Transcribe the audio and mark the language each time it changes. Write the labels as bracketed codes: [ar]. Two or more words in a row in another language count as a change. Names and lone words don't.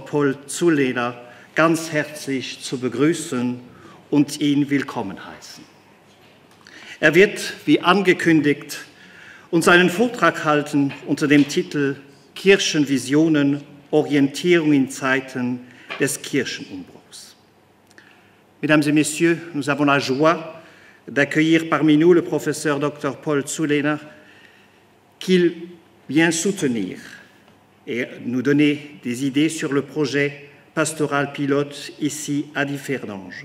[de] Paul Zulehner ganz herzlich zu begrüßen und ihn willkommen heißen. Er wird, wie angekündigt, uns einen Vortrag halten unter dem Titel Kirchenvisionen, Orientierung in Zeiten des Kirchenumbruchs. [fr] Mesdames et Messieurs, nous avons la joie d'accueillir parmi nous le professeur Dr. Paul Zulehner, qui vient soutenir et nous donner des idées sur le projet pastoral pilote ici à Differdange.